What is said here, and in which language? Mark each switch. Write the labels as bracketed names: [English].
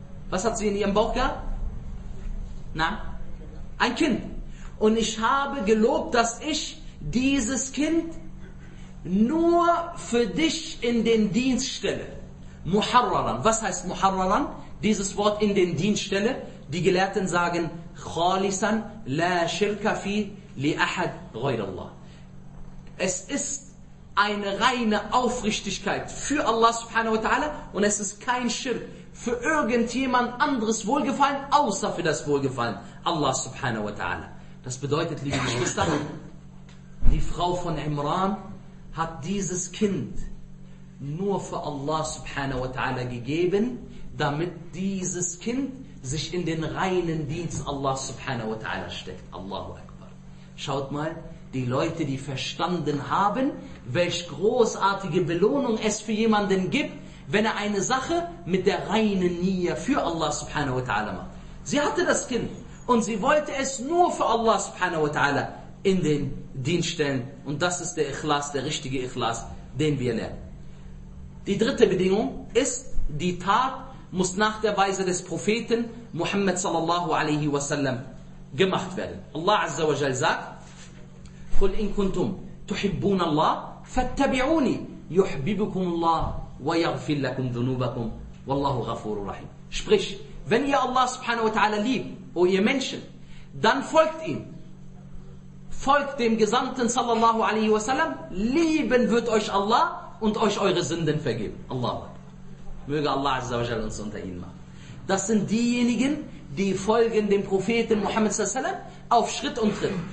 [German] Was hat sie in ihrem Bauch gehabt? Na? Ein Kind. Und ich habe gelobt, dass ich dieses Kind nur für dich in den Dienst stelle. Muharraran. Was heißt Muharraran? Dieses Wort in den Dienst stelle. Die Gelehrten sagen, [Arabic] خَالِسًا لَا شِرْكَ فِي لِأَحَدْ غَيْرَ اللَّهِ. [German] Es ist eine reine Aufrichtigkeit für Allah subhanahu wa ta'ala und es ist kein Schirk für irgendjemand anderes Wohlgefallen, außer für das Wohlgefallen Allah subhanahu wa ta'ala. Das bedeutet, liebe Geschwister, die Frau von Imran hat dieses Kind nur für Allah subhanahu wa ta'ala gegeben, damit dieses Kind sich in den reinen Dienst Allah subhanahu wa ta'ala steckt. Allahu Akbar. Schaut mal, die Leute, die verstanden haben, welch großartige Belohnung es für jemanden gibt, wenn er eine Sache mit der reinen Niyya für Allah subhanahu wa ta'ala macht. Sie hatte das Kind und sie wollte es nur für Allah subhanahu wa ta'ala in den Dienst stellen. Und das ist der Ikhlas, der richtige Ikhlas, den wir lernen. Die dritte Bedingung ist, die Tat muss nach der Weise des Propheten Muhammad sallallahu alaihi wa sallam gemacht werden. Allah Azza wa Jal sagt, [Arabic] قُلْ إِن كُنْتُمْ تُحِبُّونَ اللَّهِ فَاتَّبِعُونِي يُحْبِبُكُمُ اللَّهِ وَيَغْفِرْ لَكُمْ ذُنُوبَكُمْ وَاللَّهُ غَفُورُ رَحِيمُ. [German] Sprich, wenn ihr Allah subhanahu wa ta'ala liebt, o ihr Menschen, dann folgt ihm. Folgt dem Gesandten sallallahu alaihi wa sallam, lieben wird euch Allah und euch eure Sünden vergeben. Allah. Möge Allah Azza wa Jal uns unter ihnen machen. Das sind diejenigen, die folgen dem Propheten Muhammad sallallahu alaihi wasallam auf Schritt und Tritt.